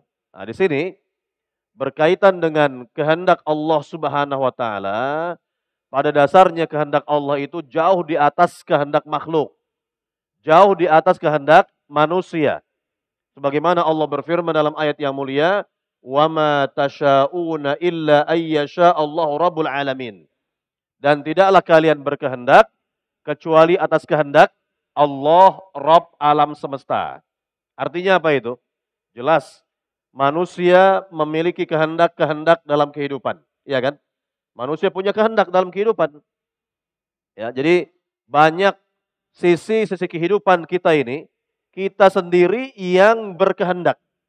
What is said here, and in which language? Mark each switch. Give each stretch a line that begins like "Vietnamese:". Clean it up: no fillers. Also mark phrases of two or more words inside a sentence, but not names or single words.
Indonesian: Nah, di sini berkaitan dengan kehendak Allah
Arabic: سبحانه وتعالى,
Indonesian: pada dasarnya kehendak Allah itu jauh di atas kehendak makhluk. Jauh di atas kehendak manusia. Sebagaimana Allah berfirman dalam ayat yang mulia,
Arabic: "وما تشاؤون إلا أن يشاء الله رب العالمين."
Indonesian: Dan tidaklah kalian berkehendak kecuali atas kehendak Allah Rabb alam semesta. Artinya apa itu? Jelas, manusia memiliki kehendak-kehendak dalam kehidupan, ya kan? Manusia punya kehendak dalam kehidupan. Ya, jadi banyak sisi-sisi kehidupan kita ini, kita sendiri yang berkehendak.